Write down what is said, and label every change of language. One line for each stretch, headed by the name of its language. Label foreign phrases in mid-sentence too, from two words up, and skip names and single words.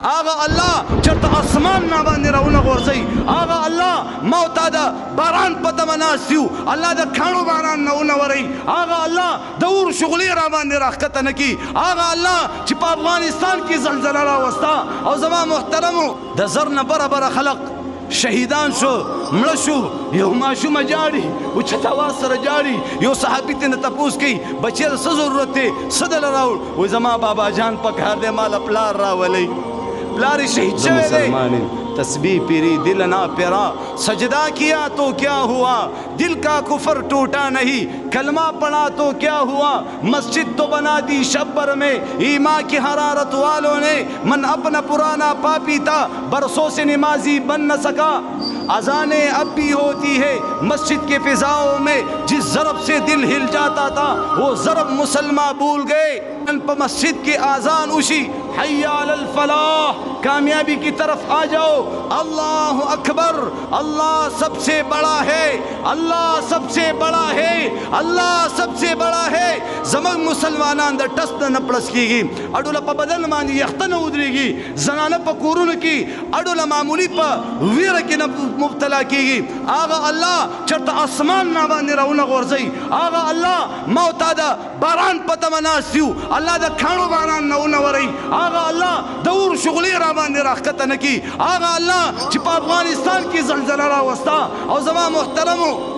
Pashto: آغا الله چرته اسمان نه باندې راونه غورځي آغا الله ما تا د باران په تمه ناست یو الله د کاڼو باران نه ونورئ آغا الله د اور شغلې را باندې راښکته نه کړي آغا الله چې په افغانستان کې زلزله راوسته او زما محترمو د زر نه بره خلق شهیدان شو مړه شو یو ماشومه جاړي اوچت اواز سره جاړي یو صحابي ترې نه تپوس کوي بچی ته څه ضرورت دی څه دله راوړ وایي زما بابا جان په کار دی ماله پلار راولئ پلار شہید شوے دے
Urdu: تسبیح پیری دل نہ پیرا سجدہ کیا تو کیا ہوا دل کا کفر ٹوٹا نہیں کلمہ پڑھا تو کیا ہوا مسجد تو بنا دی شبر میں ایمان کی حرارت والوں نے من اپنا پرانا پاپی تھا برسوں سے نمازی بن نہ سکا اذانیں اب بھی ہوتی ہے مسجد کے فضاؤں میں جس ضرب سے دل ہل جاتا تھا وہ ضرب مسلمان بھول گئے مسجد کی آذان اسی
Arabic: حی علی الفلاح
Urdu: کامیابی کی طرف آ جاؤ
Arabic: اللہ اکبر
Urdu: اللہ سب سے بڑا ہے اللہ سب سے بڑا ہے اللہ سب سے بڑا ہے
Pashto: زمن مسلمانان د ټس نه پړس کیږي اډو له په بدن باندې یخته نه ودرېږي زنانه په کورونو کې اډو له معمولی په ویره کې نه مبتلا کیږي آغا الله چرته اسمان نه باندې راونه غورځي آغا الله ما تا د باران په تمه ناست یو الله د کاڼو باران نه ونورئ آغا الله د اور شغلې را باندې راښکته نه کړي آغا الله چې په افغانستان کې زلزله راوسته او زما محترمو